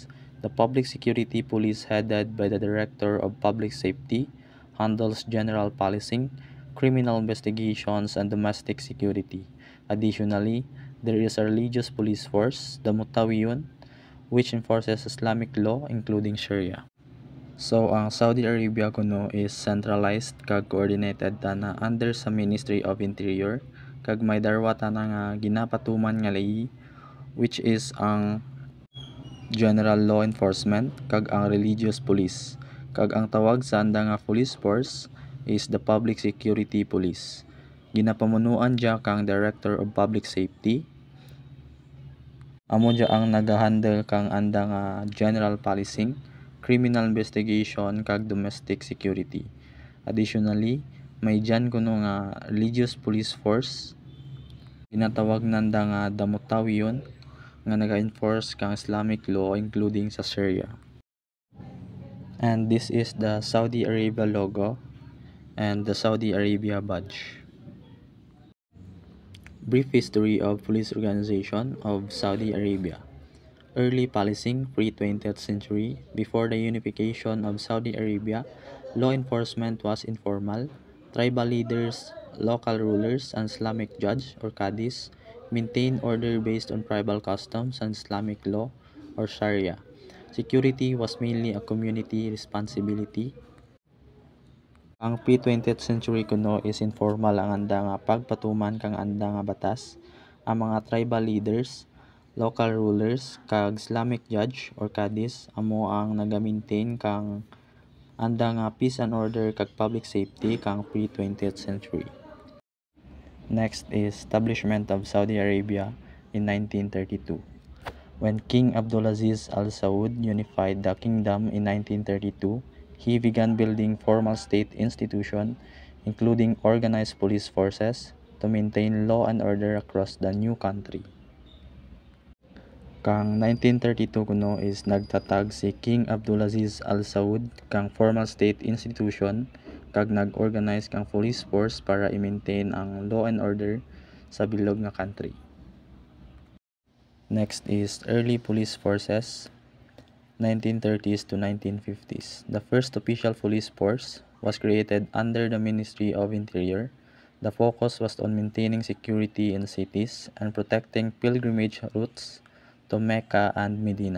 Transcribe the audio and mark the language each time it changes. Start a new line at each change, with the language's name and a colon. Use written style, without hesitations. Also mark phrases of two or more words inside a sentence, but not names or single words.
English: The Public Security Police, headed by the Director of Public Safety, handles general policing, criminal investigations, and domestic security. Additionally, there is a religious police force, the Mutawiyun, which enforces Islamic law including Sharia. So,
Kinaray-a: ang Saudi Arabia kuno
English: is centralized
Kinaray-a: kag coordinated na under sa Ministry of Interior kag may darwata na nga ginapatuman nga lay
English: which is
Kinaray-a: ang
English: general law enforcement
Kinaray-a: kag ang
English: religious police.
Kinaray-a: Kag ang tawag sa anda nga police force is the Public Security Police. Ginapamunuan diya kang Director of Public Safety. Amo diya ang nagahandle kang anda nga
English: general policing, criminal investigation
Kinaray-a: kag
English: domestic security.
Kinaray-a: Additionally, may dyan kuno nga
English: religious police force,
Kinaray-a: ginatawag nanda nga Damutawiyon nga naga-enforce kang
English: Islamic law including
Kinaray-a: sa Sharia.
English: And this is the Saudi Arabia logo and the Saudi Arabia badge. Brief history of police organization of Saudi Arabia. Early policing, pre-20th century. Before the unification of Saudi Arabia, law enforcement was informal. Tribal leaders, local rulers, and Islamic judge or qadis maintained order based on tribal customs and Islamic law or Sharia. Security was mainly a community responsibility.
Kinaray-a: Ang
English: pre-20th century
Kinaray-a: kuno is informal ang anda nga pagpatuman kang anda nga batas. Ang mga
English: tribal leaders, local rulers,
Kinaray-a: kag
English: Islamic judge or qadis
Kinaray-a: amo ang naga-maintain kang anda nga
English: peace and order
Kinaray-a: kag
English: public safety
Kinaray-a: kang
English: pre-20th century. Next is establishment of Saudi Arabia in 1932. When King Abdulaziz Al Saud unified the kingdom in 1932, he began building formal state institutions, including organized police forces, to maintain law and order across the new country.
Kinaray-a: Kang 1932 kuno is nagtatag si King Abdulaziz Al Saud kang
English: formal state institution
Kinaray-a: kag nag-organize kang
English: police force
Kinaray-a: para i-maintain ang
English: law and order
Kinaray-a: sa bilog nga country.
English: Next is early police forces, 1930s to 1950s. The first official police force was created under the Ministry of Interior. The focus was on maintaining security in cities and protecting pilgrimage routes to Mecca and Medina.